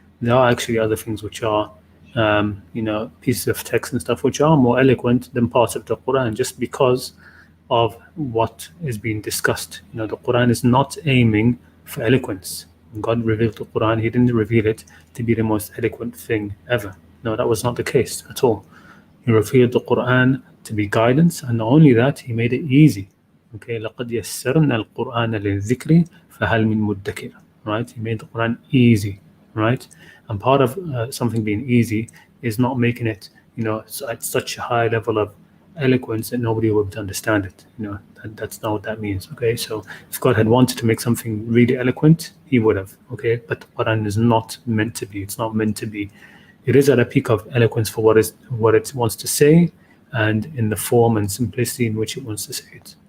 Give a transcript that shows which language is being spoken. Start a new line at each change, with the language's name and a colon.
English: There are actually other things which are pieces of text and stuff which are more eloquent than parts of the Qur'an, just because of what is being discussed. The Qur'an is not aiming for eloquence. When God revealed the Qur'an, He didn't reveal it to be the most eloquent thing ever. No, that was not the case at all. He revealed the Qur'an to be guidance, and not only that, He made it easy.
Arabic: Okay, لَقَدْ يَسَّرْنَا الْقُرْآنَ لِلذِّكْرِ فَهَلْ مِن مُدَّكِرٍ.
English: Right? He made the Qur'an easy. Right? And part of something being easy is not making it, at such a high level of eloquence that nobody would understand it. That's not what that means. Okay, so if God had wanted to make something really eloquent, He would have. Okay, but the Quran is not meant to be. It's not meant to be. It is at a peak of eloquence for what it wants to say, and in the form and simplicity in which it wants to say it.